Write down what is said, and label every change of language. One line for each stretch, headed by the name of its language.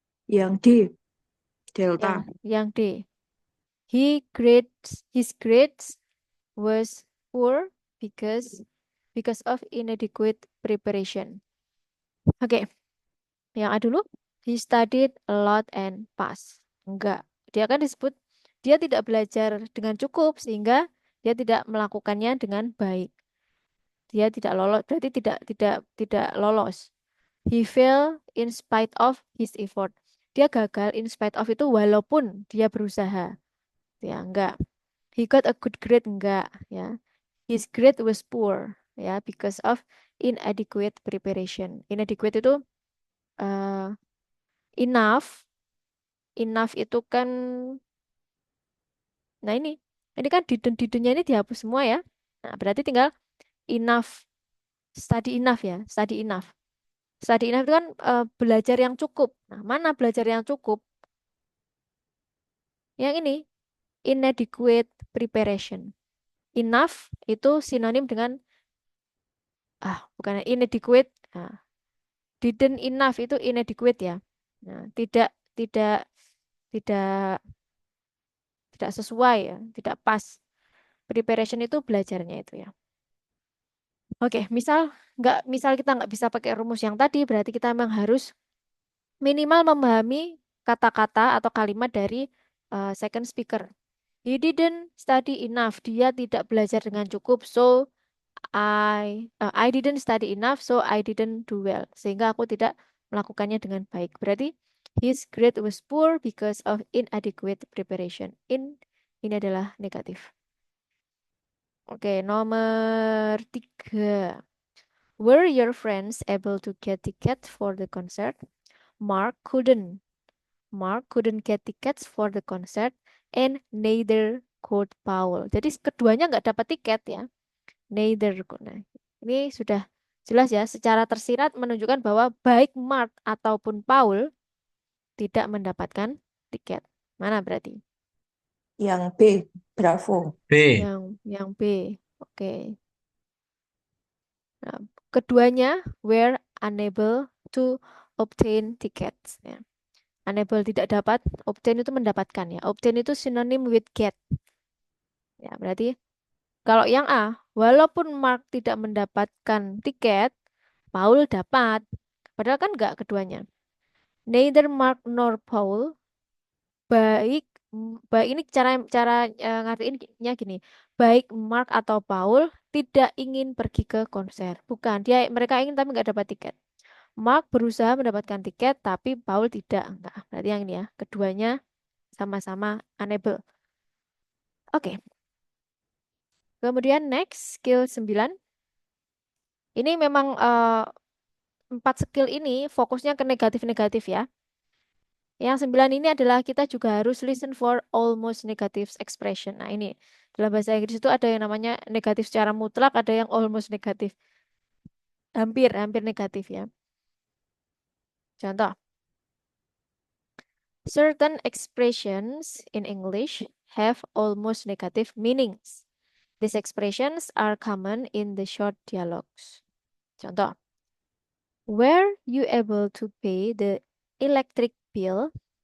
Indonesian: Yang D, Delta. Yang D.
English: His grades was poor because of inadequate preparation.
Indonesian: Oke, yang A dulu.
English: He studied a lot and passed.
Indonesian: Enggak. Dia kan disebut dia tidak belajar dengan cukup sehingga dia tidak melakukannya dengan baik. Dia tidak lolos, berarti tidak lolos.
English: He failed in spite of his effort.
Indonesian: Dia gagal
English: in spite of itu walaupun dia berusaha.
Indonesian: Ya, enggak.
English: He got a good grade, enggak, ya. His grade was poor, ya, because of inadequate preparation.
Indonesian: Inadequate itu uh, enough. Enough itu kan, nah ini kan didn't-nya ini dihapus semua ya. Nah, berarti tinggal enough, study enough ya, study enough. Study enough itu kan belajar yang cukup. Nah, mana belajar yang cukup? Yang ini, inadequate preparation. Enough itu sinonim dengan, bukan inadequate. Nah, didn't enough itu inadequate ya. Nah, tidak tidak tidak sesuai ya, tidak pas. Preparation itu belajarnya itu ya. Oke, misal kita nggak bisa pakai rumus yang tadi, berarti kita memang harus minimal memahami kata-kata atau kalimat dari second speaker.
English: He didn't study enough.
Indonesian: Dia tidak belajar dengan cukup.
English: So I didn't study enough. So I didn't do well.
Indonesian: Sehingga aku tidak melakukannya dengan baik.
English: Berarti his grade was poor because of inadequate preparation.
Indonesian: Ini adalah negatif. Oke, nomor 3.
English: Were your friends able to get tickets for the concert? Mark couldn't. Mark couldn't get tickets for the concert and neither could Paul.
Indonesian: Jadi keduanya nggak dapat tiket ya. Neither. Nah, ini sudah jelas ya. Secara tersirat menunjukkan bahwa baik Mark ataupun Paul tidak mendapatkan tiket. Mana berarti? Yang B, Bravo. B. Yang B. Oke.
English: Nah, keduanya were unable to obtain tickets.
Indonesian: Ya. Unable tidak dapat, obtain itu mendapatkan ya. Obtain itu sinonim with get. Ya, berarti kalau yang A, walaupun Mark tidak mendapatkan tiket, Paul dapat. Padahal kan enggak keduanya.
English: Neither Mark nor Paul
Indonesian: baik baik ini cara cara ngartiinnya gini. Baik Mark atau Paul tidak ingin pergi ke konser. Bukan, mereka ingin tapi nggak dapat tiket. Mark berusaha mendapatkan tiket tapi Paul tidak. Enggak, berarti yang ini ya. Keduanya sama-sama unable. Oke. Kemudian next skill 9. Ini memang 4 skill ini fokusnya ke negatif-negatif ya. Yang 9 ini adalah kita juga harus
English: listen for almost negative expression.
Indonesian: Nah, ini dalam bahasa Inggris itu ada yang namanya negatif secara mutlak, ada yang almost negatif. Hampir negatif ya.
English: Contoh, certain expressions in English have almost negative meanings. These expressions are common in the short dialogues. Contoh, were you able to pay the electric bill?